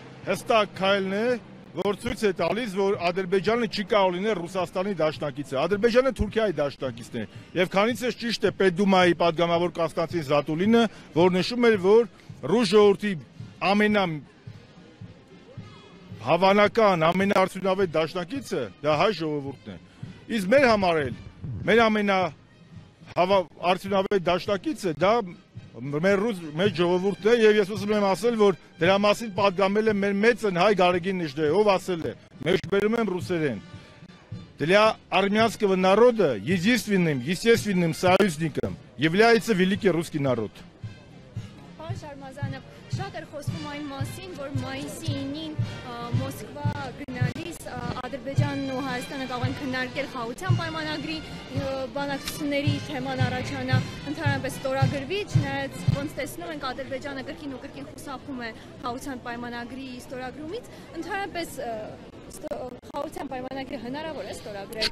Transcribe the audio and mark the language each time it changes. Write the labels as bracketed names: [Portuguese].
[Armenian] հստակ քայլն է, որ ցույց է տալիս, որ Ադրբեջանը չի կարող լինել Ռուսաստանի դաշնակիցը։ Ադրբեջանը Թուրքիայի դաշնակիցն է։ Եվ քանից է ճիշտ է Պետդումայի падգամավոր Կոստանտին Զատուլինը, որ նշում էր, որ ռուս ժողովրդի ամենահավանական, ամենաարդյունավետ դաշնակիցը դա հայ ժողովուրդն է։ Իսկ մեր համար էլ մեր ամենաարդյունավետ դաշնակիցը դա մեր ժողովուրդն է եւ ես ուզում եմ ասել, որ դրա մասին պատգամել է մեր մեծն հայ Գարեգին Նիժդեը, ով ասել է, մեջբերում եմ ռուսերեն. [Russian] Для армянского народа единственным, естественным союзником является великий русский народ. [Armenian] Պարոն Շարմազանով, շատ էր խոսվում այն մասին, որ մայիսի 9-ին Մոսկվա գնալիս Ադրբեջանն ու Հայաստանը կարող են քննարկել խաղաղության պայմանագրի բանակցությունների թեման առաջանա, ընդհանրապես ստորագրվի, չնայած ոնց տեսնում ենք Ադրբեջանը կրկին ու կրկին խուսափում է խաղաղության պայմանագրի ստորագրումից, ընդհանրապես խաղաղության պայմանագրը հնարավոր է ստորագրել։